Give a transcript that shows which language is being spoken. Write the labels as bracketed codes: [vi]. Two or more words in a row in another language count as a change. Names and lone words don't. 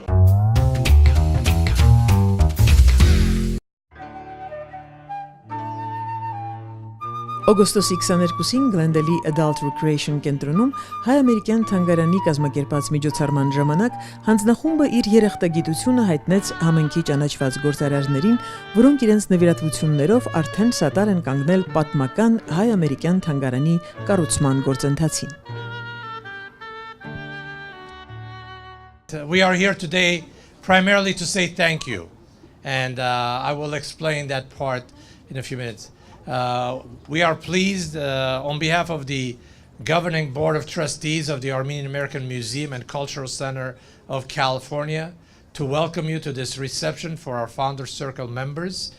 [hy] Օգոստոսի 22-ին Գլենդելի Adult Recreation կենտրոնում հայ-ամերիկյան թանգարանի կազմակերպած միջոցառման ժամանակ հանձնախումբը իր երախտագիտությունը հայտնեց համենքի ճանաչված գործարարներին, որոնք իրենց նվիրատվություններով արդեն սատար են կանգնել պատմական հայ-ամերիկյան թանգարանի կառուցման գործընթացին։ [en] We are here today primarily to say thank you, and I will explain that part in a few minutes. We are pleased on behalf of the Governing Board of Trustees of the Armenian American Museum and Cultural Center of California to welcome you to this reception for our Founders Circle members.